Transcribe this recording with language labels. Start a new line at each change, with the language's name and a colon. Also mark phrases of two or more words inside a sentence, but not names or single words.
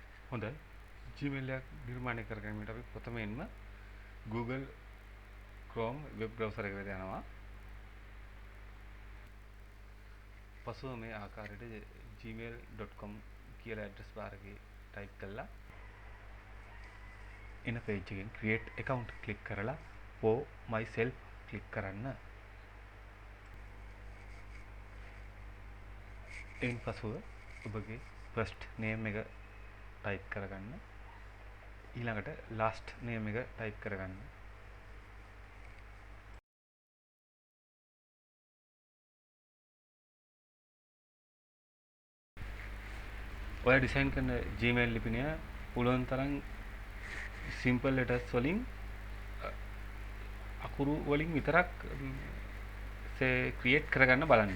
Sinhala: හොඳයි. Gmail එකක් නිර්මාණය කරගන්නට අපි ප්‍රථමයෙන්ම Google Chrome
English: web browser
Sinhala: එකට යනවා. පසුව මේ ආකාරයට gmail.com කියලා
English: address bar
Sinhala: එකේ ටයිප් කරලා එන පේජ් එකෙන්
English: create account
Sinhala: ක්ලික් කරලා
English: for myself
Sinhala: ක්ලික් කරන්න. එයින් පසුව ඔබගේ
English: first name
Sinhala: එක ටයිප් කරගන්න. ඊළඟට
English: last name
Sinhala: එක ටයිප් කරගන්න. ඔයා ඩිසයින් කරන Gmail ලිපිනය පුළුවන් තරම්
English: simple letters
Sinhala: වලින් අකුරු වලින් විතරක් ක්‍රියේට් කරගන්න බලන්න.